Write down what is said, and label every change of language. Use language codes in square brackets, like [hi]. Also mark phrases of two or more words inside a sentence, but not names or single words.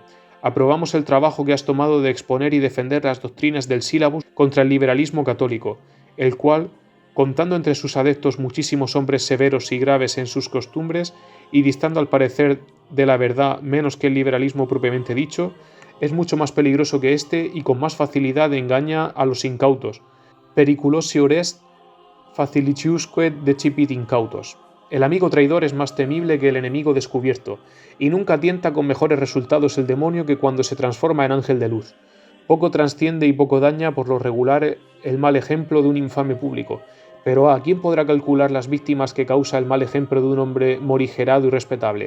[es] Aprobamos el trabajo que has tomado de exponer y defender las doctrinas del sílabus contra el liberalismo católico, el cual, contando entre sus adeptos muchísimos hombres severos y graves en sus costumbres, y distando al parecer de la verdad menos que el liberalismo propiamente dicho, es mucho más peligroso que éste y con más facilidad engaña a los incautos. [la] Periculosior est facilitiusque decipit incautos. [es] El amigo traidor es más temible que el enemigo descubierto, y nunca tienta con mejores resultados el demonio que cuando se transforma en ángel de luz. Poco trasciende y poco daña por lo regular el mal ejemplo de un infame público, pero ¿a quién podrá calcular las víctimas que causa el mal ejemplo de un hombre morigerado y respetable?